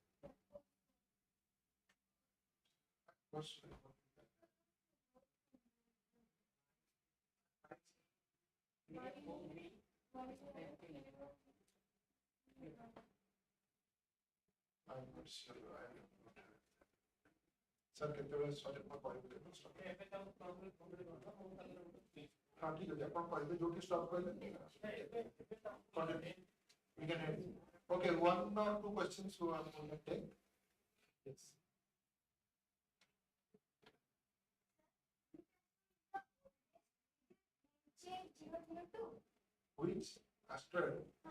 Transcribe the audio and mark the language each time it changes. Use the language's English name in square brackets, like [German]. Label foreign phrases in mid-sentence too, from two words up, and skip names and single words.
[English] Question. I'm not sure. I have not heard. Sir, [Odia] କେତେବେଳେ ସରି ଆପଣ କହିବେ ଏବେ ତାକୁ problem ହଁ ଠିକ ଅଛି ଆପଣ କହିବେ ଯୋଉଠି stop କହିଲେ [English] continue. We can end. Okay, one or two questions who are going to take. Yes. Which asteroid?